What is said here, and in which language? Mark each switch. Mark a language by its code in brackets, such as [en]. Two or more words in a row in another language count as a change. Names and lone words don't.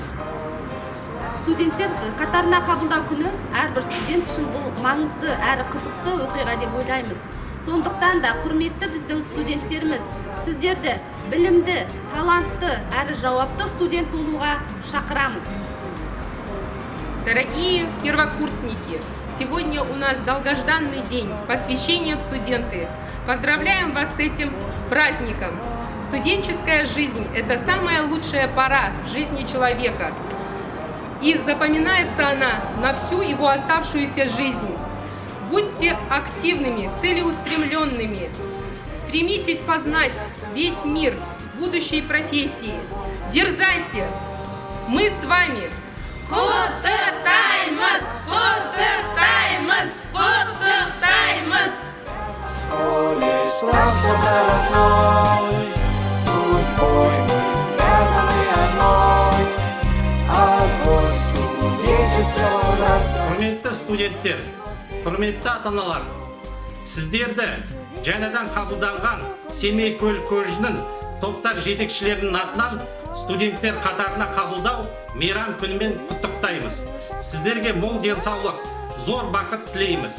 [kk] Студенттер қатарына қабылдау күні әрбір студент үшін бұл маңызды әрі қызықты оқиға деп ойлаймыз. Сондықтан да құрметті біздің студенттеріміз, сіздерді білімді, талантты әрі жауапты студент болуға шақырамыз. [ru] Дорогие первокурсники, сегодня у нас долгожданный день посвящения в студенты. Поздравляем вас с этим праздником. Студенческая жизнь – это самая лучшая пора в жизни человека. И запоминается она на всю его оставшуюся жизнь. Будьте активными, целеустремленными. Стремитесь познать весь мир будущей профессии. Дерзайте! Мы с вами! [kk] Құттықтаймыз! Құттықтаймыз! Құттықтаймыз! [ru] Колледж трансформационный, судьбой мы связаны одной. Огонь студенческого разума. [kk] Құрметті студенттер, құрметті ата-аналар, сіздерді жаңадан қабылданған Семей колледжінің топтар жетекшілерінің атынан студенттер қатарына қабылдау мейрам күнімен құттықтаймыз. Сіздерге мол денсаулық, зор бақыт тілейміз.